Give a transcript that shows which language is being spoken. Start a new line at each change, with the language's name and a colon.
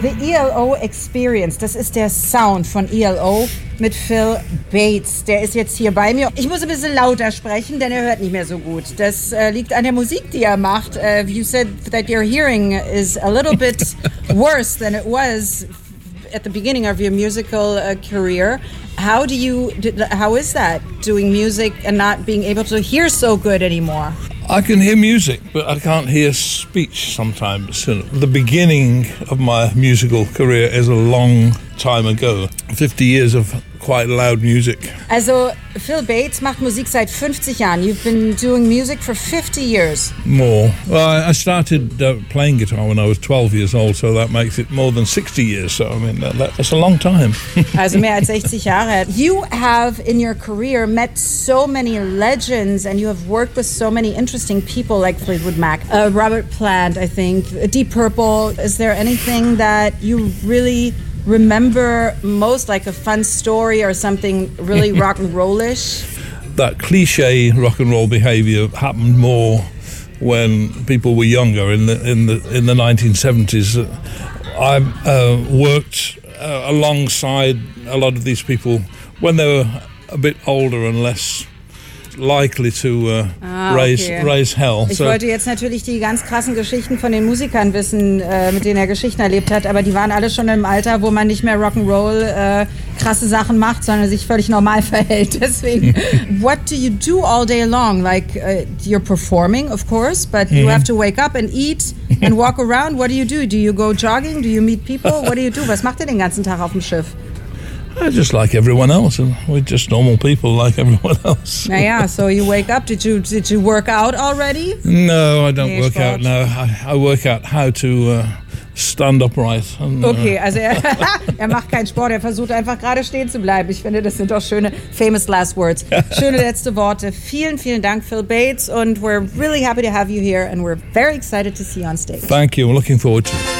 German: The ELO Experience, das ist der Sound von ELO mit Phil Bates. Der ist jetzt hier bei mir. Ich muss ein bisschen lauter sprechen, denn er hört nicht mehr so gut. Das liegt an der Musik, die er macht.
English: You said that your hearing is a little bit worse than it was at the beginning of your musical career. How is that, doing music and not being able to hear so good anymore? I can hear music, but I can't hear speech sometimes. And the beginning of my musical career is a long time ago. 50 years of quite loud music.
German: Also, Phil Bates macht Musik seit 50 Jahren.
English: You've been doing music for 50 years. More. Well, I started playing guitar when I was 12 years old, so that makes it more than 60 years. So, I mean, that's a long time.
German: Also, mehr als 60 Jahre.
English: You have, in your career, met so many legends, and you have worked with so many interesting people, like Fleetwood Mac, Robert Plant, I think, Deep Purple. Is there anything that you really remember most, like a fun story or something really rock and rollish? That cliche rock and roll behavior happened more when people were younger in the 1970s. I worked alongside a lot of these people when they were a bit older and less likely to raise hell.
German: Ich wollte jetzt natürlich die ganz krassen Geschichten von den Musikern wissen, mit denen er Geschichten erlebt hat, aber die waren alle schon im Alter, wo man nicht mehr Rock'n'Roll krasse Sachen macht, sondern sich völlig normal verhält. Deswegen,
English: what do you do all day long? Like, you're performing, of course, but you have to wake up and eat and walk around. What do you do? Do you go jogging? Do you meet people? What do you do?
German: Was macht ihr den ganzen Tag auf dem Schiff?
English: Just like everyone else, and we're just normal people like everyone else. Naja, so you wake up. Did you work out already? No, I don't work out. No, I work out how to stand upright.
German: Okay, also er macht keinen Sport. Er versucht einfach gerade stehen zu bleiben. Ich finde, das sind doch schöne
English: famous last words.
German: Schöne letzte Worte. Vielen, vielen Dank, Phil Bates.
English: And we're really happy to have you here, and we're very excited to see you on stage. Thank you. I'm looking forward to it.